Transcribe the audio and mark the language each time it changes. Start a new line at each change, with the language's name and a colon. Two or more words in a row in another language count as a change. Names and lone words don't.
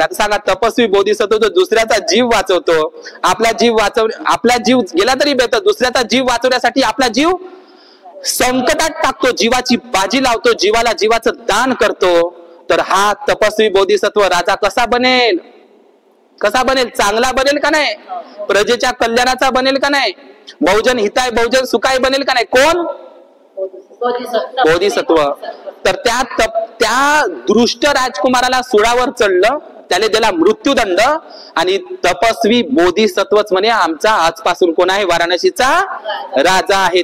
Marathi: आता सांगा, तपस्वी बोधिसत्व जो दुसऱ्याचा जीव वाचवतो, आपला जीव गेला तरी बेहतर, दुसऱ्याचा जीव वाचवण्यासाठी आपला जीव संकटात टाकतो, जीवाची बाजी लावतो, जीवाला जीवाचं दान करतो, तर हा तपस्वी बोधिसत्व राजा कसा बनेल? कसा बनेल? चांगला बनेल का नाही? प्रजेच्या कल्याणाचा बनेल का नाही?
Pali: बहुजन हिताय बहुजन सुखाय
Marathi: बनेल का नाही? कोण? बोधिसत्व. तर त्या दृष्ट राजकुमाराला सुळावर चढलं, त्याने दिला मृत्यूदंड, आणि तपस्वी बोधिसत्वच म्हणे आमचा आजपासून कोण आहे? वाराणसीचा राजा आहे.